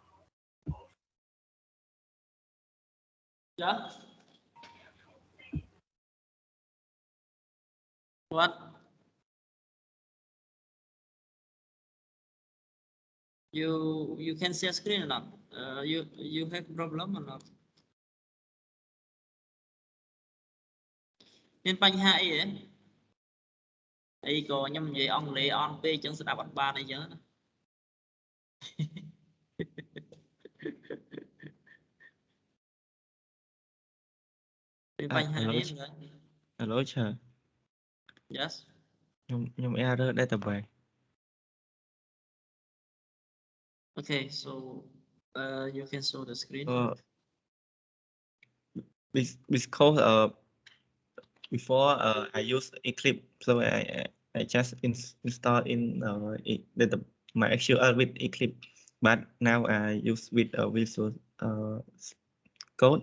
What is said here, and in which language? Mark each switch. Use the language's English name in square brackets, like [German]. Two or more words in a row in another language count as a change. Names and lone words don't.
[English] Yeah. What? You can see a screen or not? You have problem or not? [Khmer] មានបញ្ហាអីហ៎អីក៏ខ្ញុំនិយាយអង់គ្លេសអន់ពេកអញ្ចឹងស្ដាប់អត់បានអីចឹងណា មានបញ្ហាអីហ្នឹង [English] Hello, sir. Yes. Nhưng error database. Okay, so you can show the screen. Because before I use Eclipse, so I just install in my actual with Eclipse, but now I use with Visual Code.